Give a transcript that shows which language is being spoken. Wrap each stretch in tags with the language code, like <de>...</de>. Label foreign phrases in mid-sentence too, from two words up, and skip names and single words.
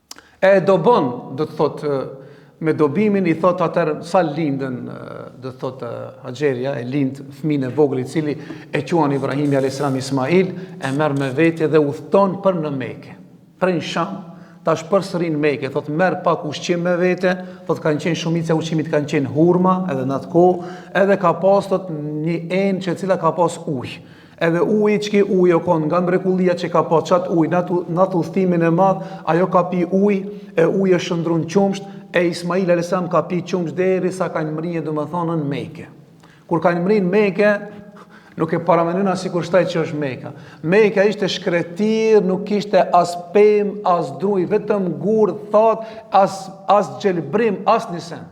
<sq>E do bën, do të thot, me dobimin i thot atër sa lindën, dhe thot Haxheria, e lind fëmin e vogël i cili e quan Ibrahimi a.s. Ismail, e merr me vete dhe udhton për në Mekë. Prej Sham, tash përsërin Mekë, thot merr pak ushqim me vete, thot kanë qenë shumica e ushqimit kanë qenë hurma, edhe në atë kohë, edhe ka pas thot një enë që cila ka pas ujë. Edhe uji çki uji o kon nga mrekullia që ka pas çat ujë në atë udhtimin e madh, ajo ka pi ujë e uji është shndrun qumsht, e Ismail a.s. ka pi qumsht derisa kanë mrinë domethënë në Mekë. Kur kanë mrinë në Mekë, nuk e paramenyna si kur shtaj që është Meka. Meka ishte shkretir, nuk ishte as pem, as druj, vetëm gur, thot, as gjelbrim, as një sent.</sq>